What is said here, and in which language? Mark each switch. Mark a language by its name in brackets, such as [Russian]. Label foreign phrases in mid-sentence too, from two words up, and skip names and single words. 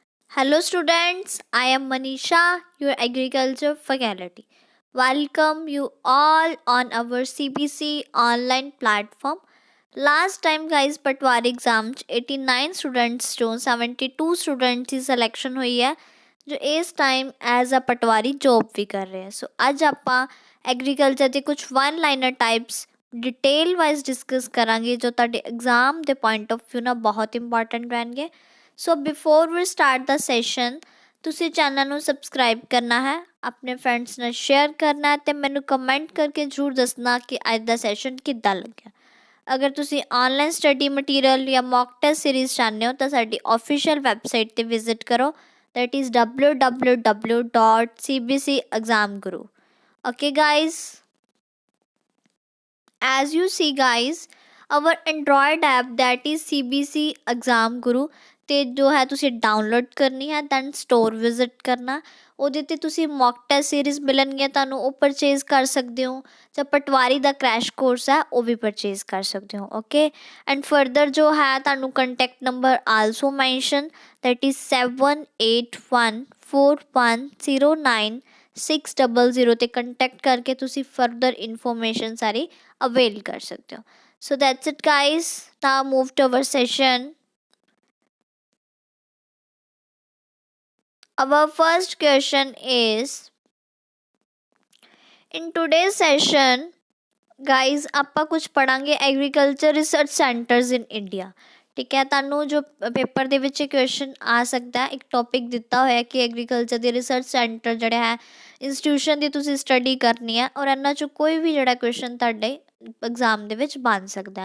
[English] Hello, students. I am Manisha, your agriculture faculty. Welcome you all on our CBC online platform. Last time, guys, [Hindi] पटवारी एग्जाम 89 स्टूडेंट्स चों 72 स्टूडेंट्स की सिलेक्शन हुई है जो इस टाइम [English] as a [Hindi] पटवारी जॉब भी कर रहे हैं। [Punjabi] सो ਅੱਜ ਆਪਾਂ ਐਗਰੀਕਲਚਰ ਦੇ ਕੁਝ [English] one liner types detail wise discuss [Punjabi] ਕਰਾਂਗੇ ਜੋ ਤੁਹਾਡੇ ਐਗਜ਼ਾਮ ਦੇ [English] point of view [Punjabi] ਨਾਲ ਬਹੁਤ ਇੰਪੋਰਟੈਂਟ ਰਹਿਣਗੇ। ਸੋ [English] before we start the session [Punjabi] ਤੁਸੀਂ ਚੈਨਲ ਨੂੰ ਸਬਸਕ੍ਰਾਈਬ ਕਰਨਾ ਹੈ, ਆਪਣੇ ਫਰੈਂਡਸ ਨਾਲ ਸ਼ੇਅਰ ਕਰਨਾ ਹੈ ਤੇ ਮੈਨੂੰ ਕਮੈਂਟ ਕਰਕੇ ਜ਼ਰੂਰ ਦੱਸਣਾ ਕਿ ਅੱਜ ਦਾ ਸੈਸ਼ਨ ਕਿੱਦਾਂ ਲੱਗਿਆ। ਅਗਰ ਤੁਸੀਂ [English] online study material [Punjabi] ਜਾਂ [English] mock test series [Punjabi] ਚਾਹੁੰਦੇ ਹੋ ਤਾਂ ਸਾਡੀ [English] official website [Punjabi] ਤੇ ਵਿਜ਼ਿਟ ਕਰੋ, [English] that is www.cbcexamguru. Okay guys, as you see guys, our Android app that is CBC Exam Guru [Punjabi] ਤੇ ਜੋ ਹੈ ਤੁਸੀਂ ਡਾਊਨਲੋਡ ਕਰਨੀ ਹੈ, ਦੈਨ ਸਟੋਰ ਵਿਜ਼ਿਟ ਕਰਨਾ। ਉਹਦੇ ਤੇ ਤੁਸੀਂ [English] mock test series [Punjabi] ਮਿਲਣਗੀਆਂ ਤੁਹਾਨੂੰ, ਉਹ ਪਰਚੇਜ਼ ਕਰ ਸਕਦੇ ਹੋ ਜਾਂ ਪਟਵਾਰੀ ਦਾ [English] crash course [Punjabi] ਹੈ ਉਹ ਵੀ ਪਰਚੇਜ਼ ਕਰ ਸਕਦੇ ਹੋ। [English] okay, and further [Punjabi] ਜੋ ਹੈ ਤੁਹਾਨੂੰ [English] contact number also mention, that is [Punjabi] 7814109600 ਤੇ ਕੰਟੈਕਟ ਕਰਕੇ ਤੁਸੀਂ [English] further information [Punjabi] ਸਾਰੀ ਅਵੇਲ ਕਰ ਸਕਦੇ ਹੋ। [English] So that's it guys, now move to our session. Our first question is, in today's session guys [Punjabi] ਆਪਾਂ ਕੁਝ ਪੜਾਂਗੇ [English] agriculture research centers in India. [Punjabi] ਠੀਕ ਹੈ, ਤੁਹਾਨੂੰ ਜੋ ਪੇਪਰ ਦੇ ਵਿੱਚ ਕੁਐਸਚਨ ਆ ਸਕਦਾ, ਇੱਕ ਟੌਪਿਕ ਦਿੱਤਾ ਹੋਇਆ ਕਿ ਐਗਰੀਕਲਚਰ ਦੇ [English] research center [Punjabi] ਜਿਹੜਾ ਹੈ ਇੰਸਟੀਟਿਊਸ਼ਨ ਦੀ ਤੁਸੀਂ ਸਟੱਡੀ ਕਰਨੀ ਹੈ ਔਰ ਇਹਨਾਂ 'ਚੋਂ ਕੋਈ ਵੀ ਜਿਹੜਾ ਕੁਐਸਚਨ ਤੁਹਾਡੇ ਐਗਜ਼ਾਮ ਦੇ ਵਿੱਚ ਬਣ ਸਕਦਾ।